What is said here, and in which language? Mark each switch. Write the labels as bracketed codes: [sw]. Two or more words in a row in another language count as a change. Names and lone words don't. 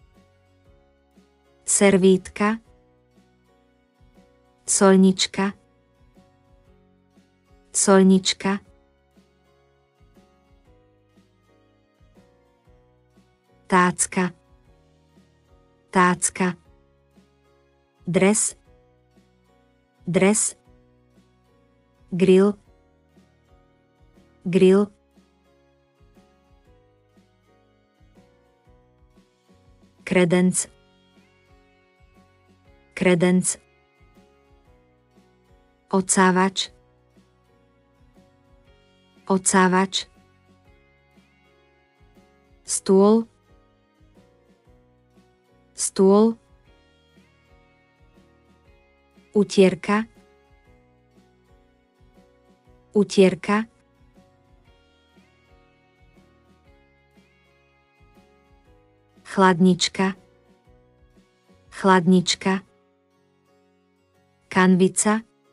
[sk] servítka, soľnička, soľnička, tácka, tácka, dres, dres, grill, grill, kredenc, kredenc, odsávač, odsávač, stôl, stôl, utierka, utierka, chladnička, chladnička, kanvica,